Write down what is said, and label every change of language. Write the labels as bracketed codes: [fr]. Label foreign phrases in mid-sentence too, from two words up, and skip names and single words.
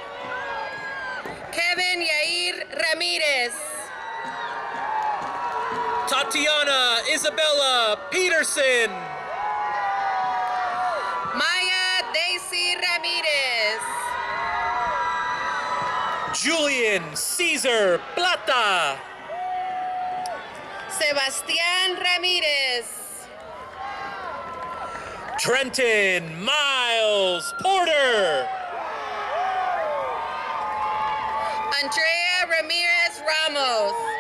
[en] Kevin Yair Ramirez. Tatiana Isabella Peterson. Maya Daisy Ramirez. Julian Caesar Plata. Sebastián Ramirez. Trenton Miles Porter. Andrea Ramirez Ramos.